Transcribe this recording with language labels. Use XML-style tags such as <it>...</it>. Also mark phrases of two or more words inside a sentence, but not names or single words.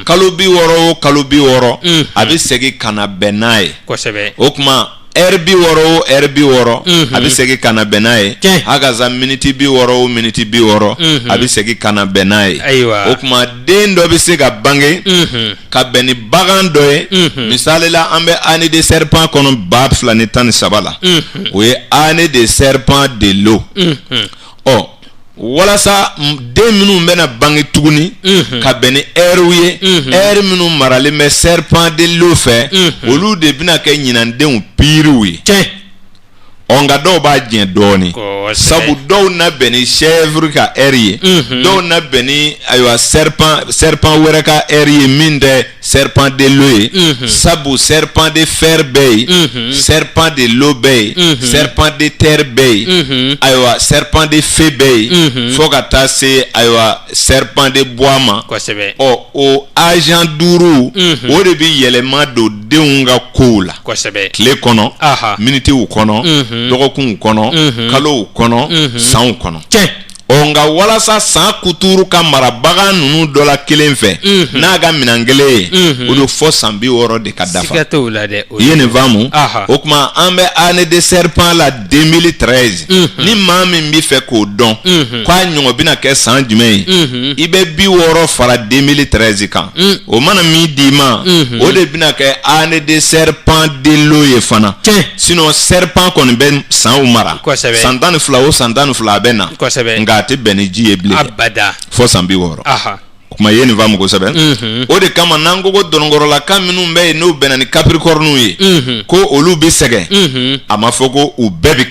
<bm>kalo 60 o kalo 60 a bɛ segin ka na bɛn n'a ye kosɛbɛ o kuma heure 60 o heure 60 a bɛ segin ka na bɛn n'a ye hakaza miniti 60 o miniti 60 a bɛ segin ka na bɛn n'a ye o kuma den dɔ bɛ se ka bange ka bɛn ni bagan dɔ ye misali la an bɛ</bm> <fr>année de serpent</fr> <bm>kɔnɔ 2013 la o ye</bm> <fr>année de serpent de l'eau</fr> <bm>walasa den minnu bɛna bange tuguni ka bɛn ni heure ye heure minnu maralen bɛ</bm> <fr>serpent de l'eau</fr> <bm>fɛ olu de bɛna kɛ ɲinandenw piriw ye nka dɔw b'a jɛn dɔɔni sabu dɔw na bɛn ni chèvre ka heure ye dɔw na bɛn ni ayiwa serpent wɛrɛ ka heure ye min tɛ</bm> <fr>serpent de l'eau</fr> <bm>ye sabu</bm> <fr>serpent de fer</fr> <bm>bɛ yen</bm> <fr>serpent de l'eau</fr> <bm>bɛ yen</bm> <fr>serpent de terre</fr> <bm>bɛ yen ayiwa</bm> <fr>serpent de feu</fr> <bm>bɛ yen fo ka taa se ayiwa</bm> <fr>serpent de bois</fr> <bm>ma o agent 5 o de bɛ yɛlɛma don denw ka kow la tile kɔnɔ minitiw kɔnɔ dɔgɔkunw kɔnɔ kalow kɔnɔ sanw kɔnɔ nka walasa san kuturu ka mara bagan ninnu dɔ la kelen fɛ n'a ka minɛn kelen ye o de fɔ san 60 de ka dafa i ye nin faamu o kuma an bɛ</bm> <fr>année de serpent</fr> <bm>la 2013 ni maa min bɛ fɛ k'o dɔn k'a ɲɔgɔn bɛna kɛ san jumɛn ye i bɛ 60 fara 2013 kan o mana min d'i ma o de bɛna kɛ</bm> <fr>année de serpent de l'eau</fr> <bm>ye fana sinon serpent kɔni bɛ sanw mara san 12 o san 12 a bɛ na nka a tɛ bɛn ni ji ye bilen fo san 60 o kuma ye nin faamu kosɛbɛ o de kama n'an ko ko donokɔrɔlaka minnu bɛ yen n'u bɛnna ni Capricorne ye ko olu bɛ sɛgɛn a ma fɔ ko u bɛɛ bɛ</bm>